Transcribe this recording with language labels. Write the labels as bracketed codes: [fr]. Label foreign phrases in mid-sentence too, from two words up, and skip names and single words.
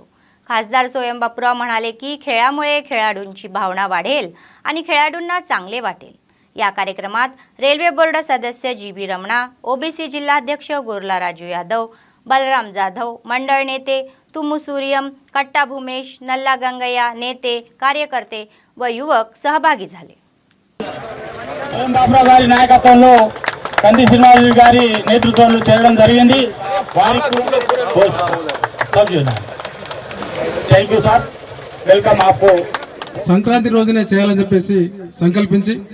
[mr] खासदार स्वयं बापूराव म्हणाले की खेळामुळे खेळाडूंची भावना वाढेल आणि खेळाडूंना चांगले वाटेल। या कार्यक्रमात रेल्वे बोर्ड सदस्य जीबी रमणा, ओबीसी जिल्हाध्यक्ष गोरला राजू यादव, बलराम जाधव, मंडळ नेते तुमू सूर्यम, कट्टा भूमेश, नल्ला गंगय्या नेते, कार्यकर्ते व युवक सहभागी झाले। [te] బాపురావు గారి నాయకత్వంలో కంది శ్రీనివాస్ గారి నేతృత్వంలో చేయడం జరిగింది। [en] వారికి thank you sir, welcome. आपको [te] సంక్రాంతి రోజునే చేయాలని చెప్పేసి సంకల్పించి